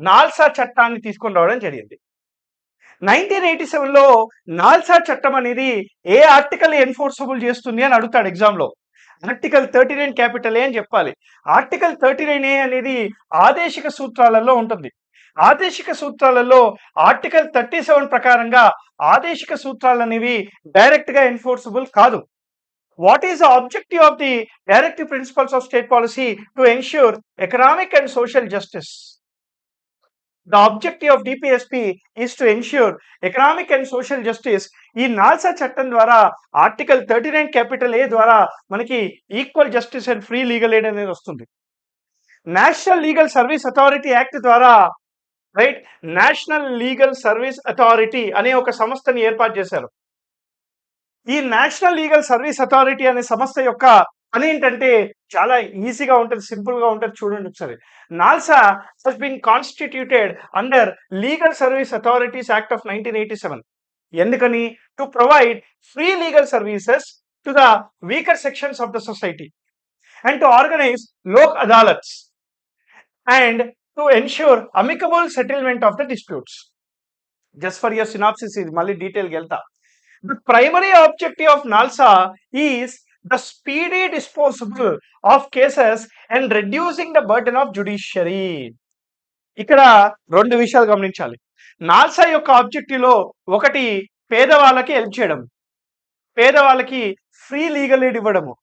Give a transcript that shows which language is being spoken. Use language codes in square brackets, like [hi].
[te] NALSA చట్టాన్ని తీసుకొని రావడం జరిగింది. 1987లో నాల్సా చట్టం అనేది ఏ ఆర్టికల్ ఎన్ఫోర్సబుల్ చేస్తుంది అని అడుగుతాడు ఎగ్జామ్ లో. ఆర్టికల్ 39 క్యాపిటల్ ఏ అని చెప్పాలి. ఆర్టికల్ 39 అనేది ఆదేశిక సూత్రాలలో ఉంటుంది. ఆదేశిక సూత్రాలలో ఆర్టికల్ 37 ప్రకారంగా ఆదేశిక సూత్రాలు అనేవి డైరెక్ట్ గా ఎన్ఫోర్సబుల్ కాదు. [en] What is the objective of the directive principles of state policy? To ensure economic and social justice. The objective of DPSP is to ensure economic and social justice. [te] ఈ NALSA చట్టం ద్వారా article 39 capital ఏ ద్వారా మనకి equal justice and free legal aid అనేది వస్తుంది. National legal service authority act ద్వారా right national legal service authority అనే ఒక సంస్థని ఏర్పాటు చేశారు. ఈ నేషనల్ లీగల్ సర్వీస్ అథారిటీ అనే సంస్థ యొక్క పని ఏంటంటే చాలా ఈజీగా ఉంటుంది, సింపుల్ గా ఉంటుంది. చూడండి ఒకసారి. [en] NALSA has been constituted under legal service authorities act of 1987. [te] ఎందుకని? [en] To provide free legal services to the weaker sections of the society and to organise Lok Adalats and to ensure amicable settlement of the disputes. Just for your synopsis, [te] ఇది మళ్ళీ డీటెయిల్కి వెళ్తా. [en] The primary objective of NALSA is the speedy disposal of cases and reducing the burden of judiciary. [te] ఇక్కడ రెండు విషయాలు గమనించాలి. NALSA యొక్క objective లో ఒకటి పేదవాళ్ళకి హెల్ప్ చేయడం, పేదవాళ్ళకి ఫ్రీ లీగల్ ఎయిడ్ ఇవ్వడము.